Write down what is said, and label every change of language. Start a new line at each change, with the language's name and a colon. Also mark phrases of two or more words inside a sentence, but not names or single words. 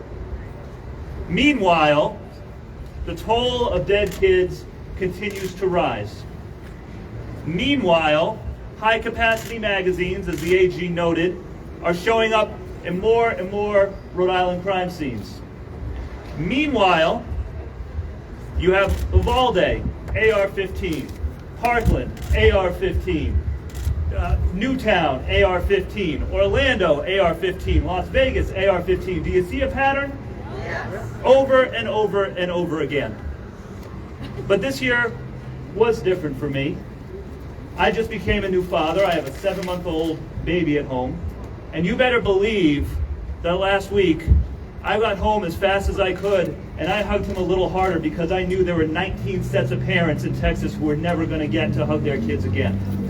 English: Meanwhile, the toll of dead kids continues to rise. Meanwhile, high-capacity magazines, as the AG noted, are showing up in more and more Rhode Island crime scenes. Meanwhile, you have Uvalde, AR-15, Parkland, AR-15, Newtown, AR-15, Orlando, AR-15, Las Vegas, AR-15. Do you see a pattern? Yes. Over and over and over again. But this year was different for me. I just became a new father. I have a 7-month-old baby at home. And you better believe that last week, I got home as fast as I could, and I hugged him a little harder because I knew there were 19 sets of parents in Texas who were never going to get to hug their kids again.